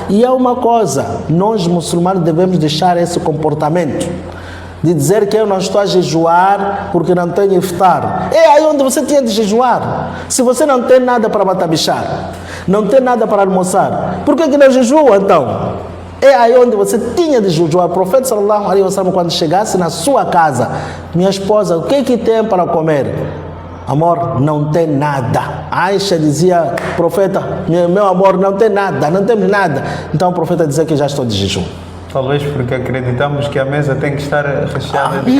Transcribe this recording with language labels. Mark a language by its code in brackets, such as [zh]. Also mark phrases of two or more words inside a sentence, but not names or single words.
[pt] E é uma coisa, nós muçulmanos devemos deixar esse comportamento de dizer que eu não estou a jejuar porque não tenho iftar. É aí onde você tinha de jejuar. Se você não tem nada para matabichar, não tem nada para almoçar, por que não jejua então? É aí onde você tinha de jejuar. O profeta [ar] صلى الله عليه وسلم, [pt] quando chegasse na sua casa, minha esposa, o que tem para comer? Amor, não tem nada. Aisha dizia, profeta, meu amor, não tem nada, não temos nada. Então o profeta dizia que já estou de jejum. Talvez porque acreditamos que a mesa tem que estar recheada de...